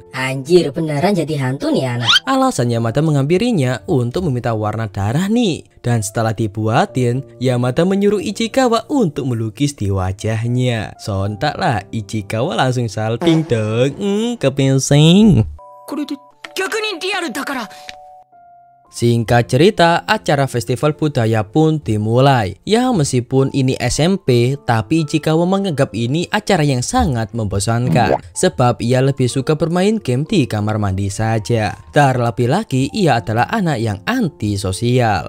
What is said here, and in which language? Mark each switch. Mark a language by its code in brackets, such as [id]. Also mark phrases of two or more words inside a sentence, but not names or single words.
[id] Anjir, beneran jadi hantu nih anak. alasan Yamada menghampirinya untuk meminta warna darah nih. Dan setelah dibuatin, Yamada menyuruh Ichikawa untuk melukis di wajahnya. Sontaklah Ichikawa langsung salting dong. Kepinsing. [ja] これで逆にリアルだから [id] Singkat cerita, acara festival budaya pun dimulai. Ya meskipun ini SMP, tapi Ichikawa menganggap ini acara yang sangat membosankan. Sebab ia lebih suka bermain game di kamar mandi saja. Terlebih lagi, ia adalah anak yang antisosial.